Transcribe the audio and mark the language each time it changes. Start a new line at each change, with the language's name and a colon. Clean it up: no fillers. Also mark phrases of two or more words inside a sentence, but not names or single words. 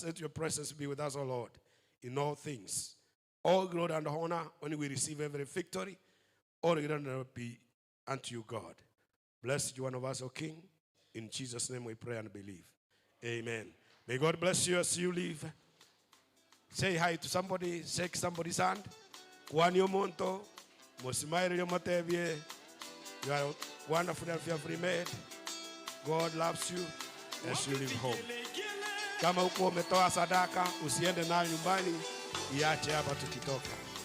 English: Let your presence be with us, O Lord, in all things. All glory and honor, when we receive every victory, all glory and honor be unto you, God. Bless each one of us, O King. In Jesus' name we pray and believe. Amen. May God bless you as you leave. Say hi to somebody. Shake somebody's hand.
Gusii: Kwani omonto. Mosimaire yomotebie.
English: You are wonderful and fearfully made. God loves you as you leave home.
Swahili: Kama uko umetoa sadaka, usiende nayo nyumbani. Iache hapa tukitoka.